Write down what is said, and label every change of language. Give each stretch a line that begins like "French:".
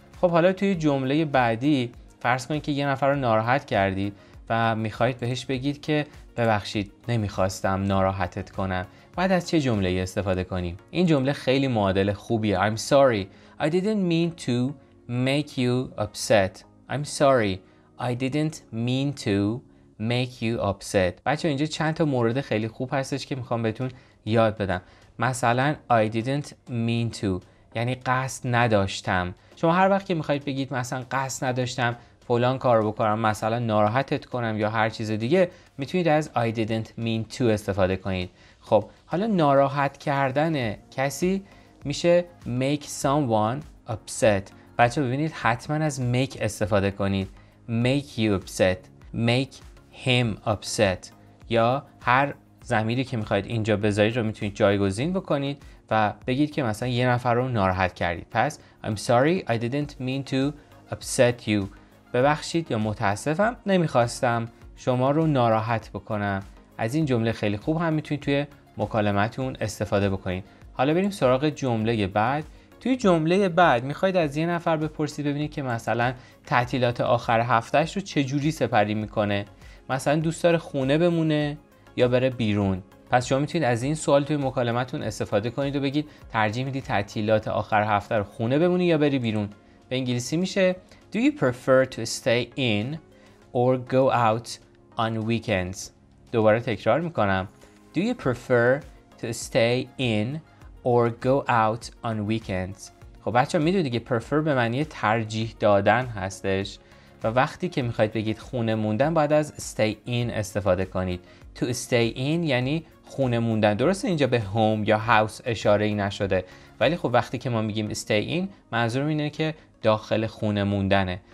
Persian: خب حالا توی جمله بعدی فرض کنید که یه نفر رو ناراحت کردید و میخواید بهش بگید که ببخشید نمیخواستم ناراحتت کنم. بعد از چه جمله‌ای استفاده کنیم؟ این جمله خیلی معادل خوبیه.
English: I'm sorry, I didn't mean to make you upset. I'm sorry, I didn't mean to make you upset.
Persian: بچه اینجا چند تا مورد خیلی خوب هستش که میخوام بهتون یاد بدم. مثلا
English: I didn't mean to
Persian: یعنی قصد نداشتم. شما هر وقت که میخواید بگید مثلا قصد نداشتم فلان کار بکنم، مثلا ناراحتت کنم یا هر چیز دیگه، میتونید از
English: I didn't mean to
Persian: استفاده کنید. خب حالا ناراحت کردن کسی میشه
English: make someone upset.
Persian: بچه ببینید حتما از make استفاده کنید.
English: make you upset, make him upset،
Persian: یا هر ضمیری که میخواید اینجا بذارید رو میتونید جایگزین بکنید و بگید که مثلا یه نفر رو ناراحت کردید.
English: پس I'm sorry I didn't mean to upset you.
Persian: ببخشید یا متاسفم نمیخواستم شما رو ناراحت بکنم. از این جمله خیلی خوب هم میتونید توی مکالمتون استفاده بکنید. حالا بریم سراغ جمله بعد. توی جمله بعد میخواید از یه نفر بپرسید ببینید که مثلا تعطیلات آخر هفتهش رو چجوری سپری میکنه. مثلا دوست داره خونه بمونه یا بره بیرون. پس شما میتونید از این سوال توی مکالمتون استفاده کنید و بگید ترجیح میدی تعطیلات آخر هفته رو خونه بمونی یا بری بیرون. به انگلیسی میشه
English: Do you prefer to stay in or go out on weekends?
Persian: دوباره تکرار میکنم.
English: Do you prefer to stay in or go out on weekends?
Persian: خب بچه میدونید دیگه prefer به معنی ترجیح دادن هستش و وقتی که میخواید بگید خونه موندن باید از
English: stay in
Persian: استفاده کنید.
English: To stay in
Persian: یعنی خونه موندن. درسته اینجا به home یا house اشاره ای نشده، ولی خب وقتی که ما میگیم
English: stay in
Persian: منظورم اینه که داخل خونه موندنه.